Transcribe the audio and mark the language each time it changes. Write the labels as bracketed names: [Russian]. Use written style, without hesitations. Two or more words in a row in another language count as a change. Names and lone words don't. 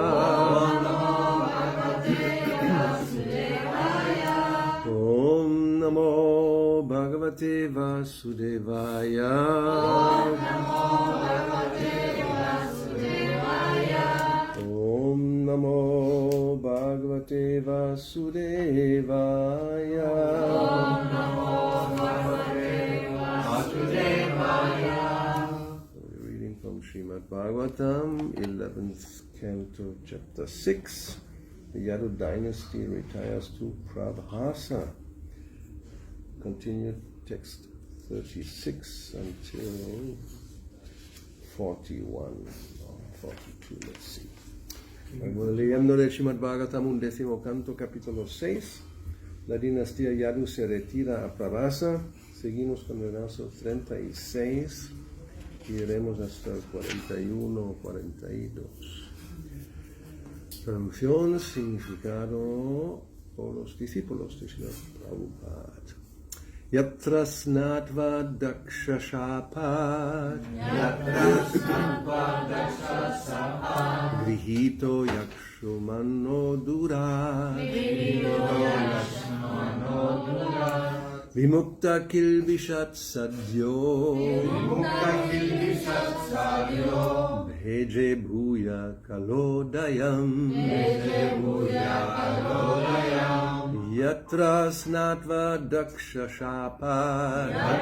[Sanskrit] ॐ नमो भगवते वासुदेवाय ॐ नमो भगवते वासुदेवाय [English] We're reading from Srimad Bhagavatam, 11th canto, chapter 6. The Yadu dynasty retires to Prabhasa. Continued text 36 until 41 or 42, let's see. [Spanish] Leyendo del Srimad Bhagavatam, 11º canto, capítulo 6. La dinastía Yadu se retira a Prabhasa. Seguimos con el verso 36 y iremos hasta el 41 o 42. Traducción, significado por los discípulos de Srila Prabhupada. [Sanskrit] यत्र स्नात्वा दक्षशापात् गृहीतो यक्ष्मणो दुरात् विमुक्त किल्बिषात् सद्यो भेजे भूय कलोदयम् यत्र स्नात्वा दक्षशापात्